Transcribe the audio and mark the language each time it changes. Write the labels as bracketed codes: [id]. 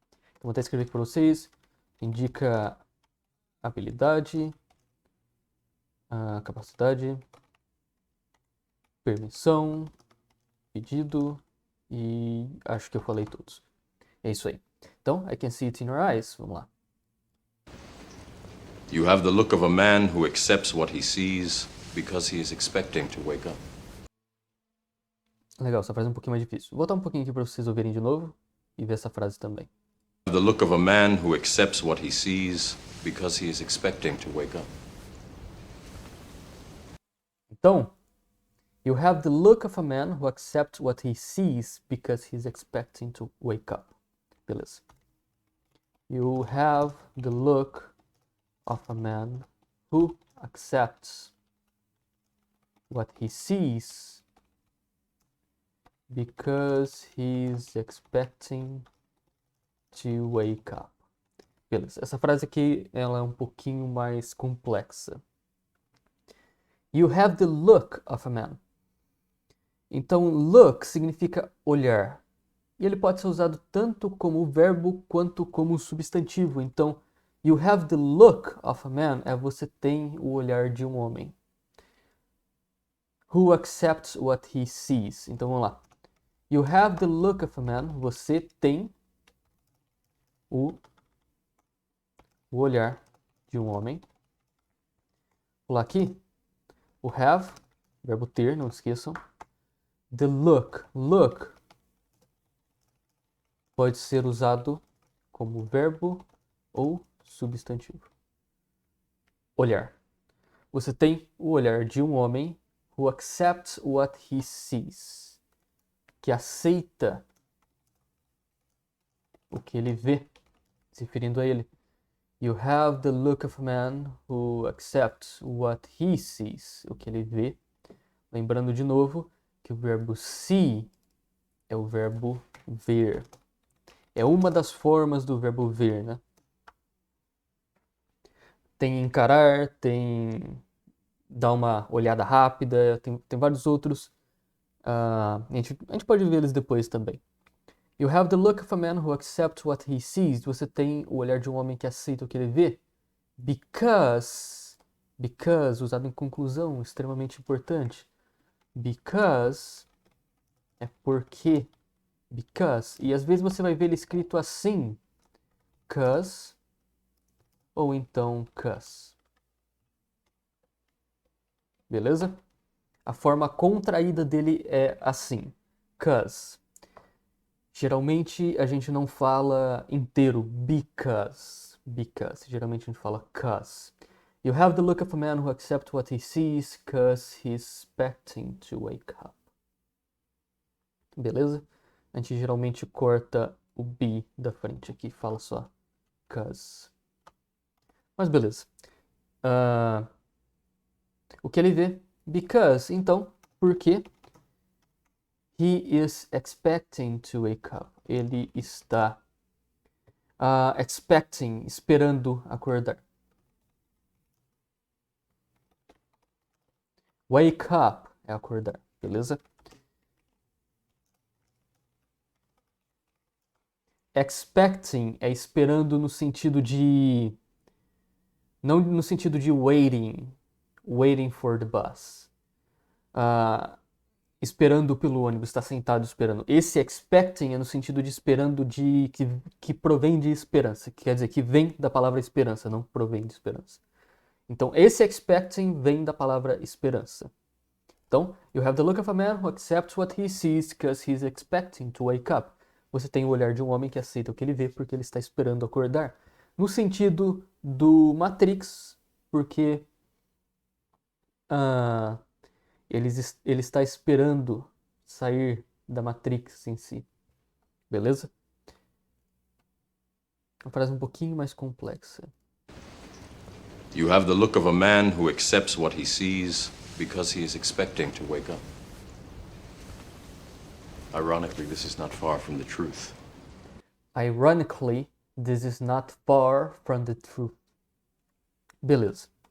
[pt] Então, vou até escrever aqui para vocês. Indica habilidade, capacidade, permissão, pedido e acho que eu falei todos. É isso aí. Então, [en] I can see it in your eyes. [pt] Vamos lá. [en] You have the look of a man who accepts what he sees because he is expecting to wake up. [pt] Legal, essa frase é um pouquinho mais difícil. Vou voltar um pouquinho aqui para vocês ouvirem de novo e ver essa frase também. [en] The look of a man who accepts what he sees because he is expecting to wake up. [pt] Então, [en] you have the look of a man who accepts what he sees because he's expecting to wake up. [pt] Beleza. [en] You have the look of a man who accepts what he sees because he's expecting to wake up. [pt] Beleza. Essa frase aqui, ela é um pouquinho mais complexa. [en] You have the look of a man. [pt] Então, look significa olhar. E ele pode ser usado tanto como verbo quanto como substantivo. Então, [en] you have the look of a man [pt] é você tem o olhar de um homem. [en] Who accepts what he sees. [pt] Então, vamos lá. [en] You have the look of a man. [pt] Você tem o olhar de um homem. Vou lá aqui. O have, verbo ter, não esqueçam. [en] The look. [pt] Look pode ser usado como verbo ou substantivo. Olhar. Você tem o olhar de um homem [en] who accepts what he sees. [pt] Que aceita o que ele vê, se referindo a ele. [en] You have the look of a man who accepts what he sees, [pt] o que ele vê. Lembrando de novo que o verbo see é o verbo ver. É uma das formas do verbo ver, né? Tem encarar, tem dar uma olhada rápida, tem vários outros. A gente pode ver eles depois também. [en] You have the look of a man who accepts what he sees. [pt] Você tem o olhar de um homem que aceita o que ele vê. Because, usado em conclusão, extremamente importante. Because é porque. Because. E às vezes você vai ver ele escrito assim. Cause. Ou então cause. Beleza? A forma contraída dele é assim. Cause. Geralmente a gente não fala inteiro because. Because. Geralmente a gente fala cause. [en] You have the look of a man who accepts what he sees cause he's expecting to wake up. [pt] Beleza? A gente geralmente corta o be da frente aqui. Fala só cause. Mas beleza. O que ele vê? Because. Então, por quê? [en] He is expecting to wake up. [pt] Ele está expecting, esperando acordar. Wake up é acordar, beleza? Expecting é esperando no sentido de... Não no sentido de waiting. [en] Waiting for the bus. [pt] Esperando pelo ônibus, está sentado esperando. Esse expecting é no sentido de esperando de que provém de esperança, que quer dizer que vem da palavra esperança, não provém de esperança. Então, esse expecting vem da palavra esperança. Então, [en] you have the look of a man who accepts what he sees because he's expecting to wake up. [pt] Você tem o olhar de um homem que aceita o que ele vê porque ele está esperando acordar. No sentido do Matrix, porque ele está esperando sair da Matrix em si. Beleza? Uma frase um pouquinho mais complexa. [en] You have the look of a man who accepts what he sees because he is expecting to wake up. Ironically, this is not far from the truth. Ironically, this is not far from the truth. [pt] Beleza.